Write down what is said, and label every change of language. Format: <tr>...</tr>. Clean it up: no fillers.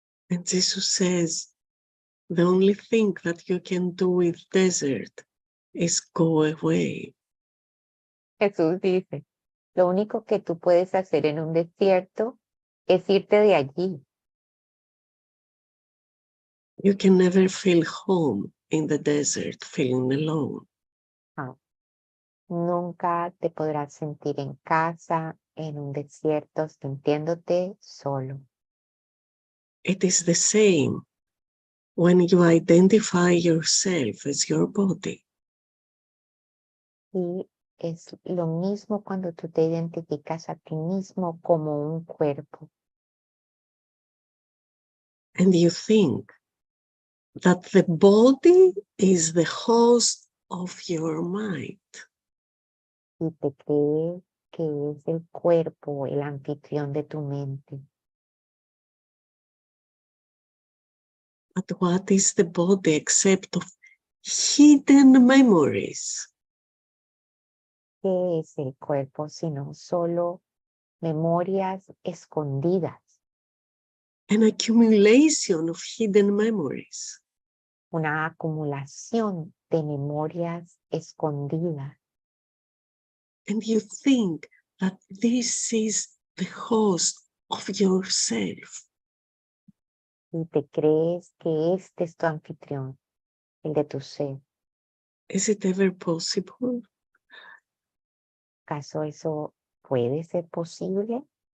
<en>And Jesus says, the only thing that you can do with desert is go away.</en> <es>Jesús dice, lo único que tú puedes hacer en un desierto es irte de allí.</es> <en>You can never feel home in the desert, feeling alone.</en> <es>Nunca te podrás sentir en casa en un desierto sintiéndote solo.</es> <en>It is the same when you identify yourself as your body.</en> <es>Y es lo mismo cuando tú te identificas a ti mismo como un cuerpo.</es> <en>And you think that the body is the host of your mind.</en> <es>Y te crees que es el cuerpo el anfitrión de tu mente.</es> <en>But what is the body except of hidden memories?</en> <es>¿Qué es el cuerpo sino solo memorias escondidas?</es> <en>An accumulation of hidden memories.</en> <es>Una acumulación de memorias escondidas.</es> <en>And you think that this is the host of yourself.</en> <es>Y te crees que este es tu anfitrión, el de tu ser.</es> <en>Is it ever possible?</en> <es>¿Acaso eso puede ser posible?</es>